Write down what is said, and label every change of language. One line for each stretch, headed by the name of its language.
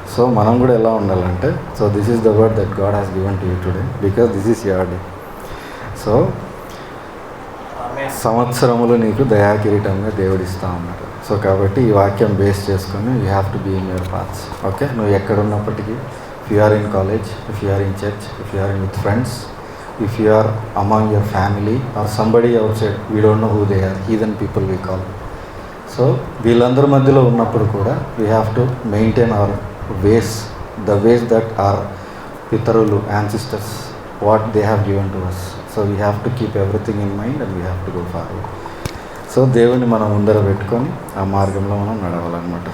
Telugu: So మనం కూడా ఎలా ఉండాలంటే,
English: So this is the word that God has given to you today because this is your day.
Telugu: So సంవత్సరములు నీకు దయాకిరీటంగా దేవుడిస్తా ఉన్నాడు. సో కాబట్టి ఈ వాక్యం బేస్ చేసుకొని
English: You have to be in your paths. Okay,
Telugu: నువ్వు ఎక్కడున్నప్పటికీ
English: if you are in college, if you are in church, if you are with friends, if you are among your family or somebody outside, we don't know who they are, heathen people we call.
Telugu: So వీళ్ళందరి మధ్యలో ఉన్నప్పుడు కూడా
English: We have to maintain our ways, the ways that are పితరులు, ancestors, what they have given to us. So we have to keep everything in mind and we have to go forward.
Telugu: So దేవుని మనం ముందర పెట్టుకొని ఆ మార్గంలో మనం నడవాలన్నమాట.